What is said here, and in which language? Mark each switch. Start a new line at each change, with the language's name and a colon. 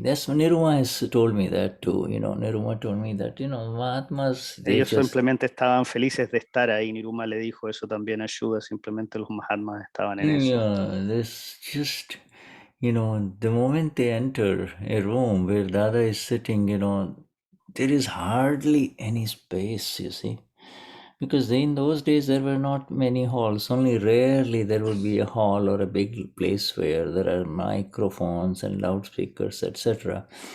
English: That's what Niruma has told me that too. Niruma told me that, Mahatmas.
Spanish: Ellos simplemente estaban felices de estar ahí. Niruma le dijo eso también a Shudhha, simplemente los Mahatmas estaban en eso.
English: Yeah, this just, the moment they enter a room where Dada is sitting, there is hardly any space, you see. Because in those days there were not many halls. Only rarely there would be a hall or a big place where there are microphones and loudspeakers, etc.